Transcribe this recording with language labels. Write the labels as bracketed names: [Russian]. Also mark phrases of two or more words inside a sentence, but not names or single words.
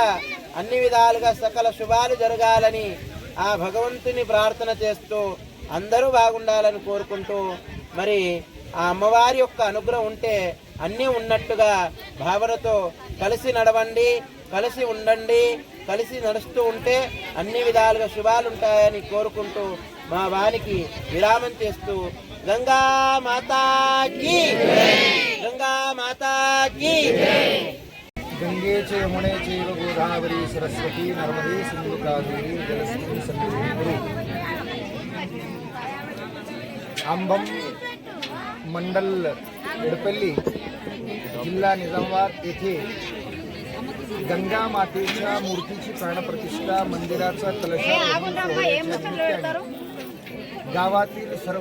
[Telugu] అన్ని విధాలుగా సకల శుభాలు జరగాలని ఆ భగవంతుని ప్రార్థన చేస్తూ అందరూ బాగుండాలని కోరుకుంటూ మరి ఆ అమ్మవారి యొక్క అనుగ్రహం ఉంటే అన్నీ ఉన్నట్టుగా భావనతో కలిసి నడవండి, కలిసి ఉండండి, కలిసి నడుస్తూ ఉంటే అన్ని విధాలుగా శుభాలు ఉంటాయని కోరుకుంటూ మా వానికి విరామం చేస్తూ [Hindi] गंगा माता की गंगा माता की [Sanskrit] गङ्गे च यमुने चैव गोदावरि सरस्वति नर्मदे सिन्धु कावेरि जलस्मिन् सन्निधिं कुरु. [Marathi] आंबम मंडल एडपल्ली जिल्हा निजामाबाद येथे गंगा मातेच्या मूर्तीची प्राणप्रतिष्ठा मंदिराचा कलशारोहण गावातील सर्व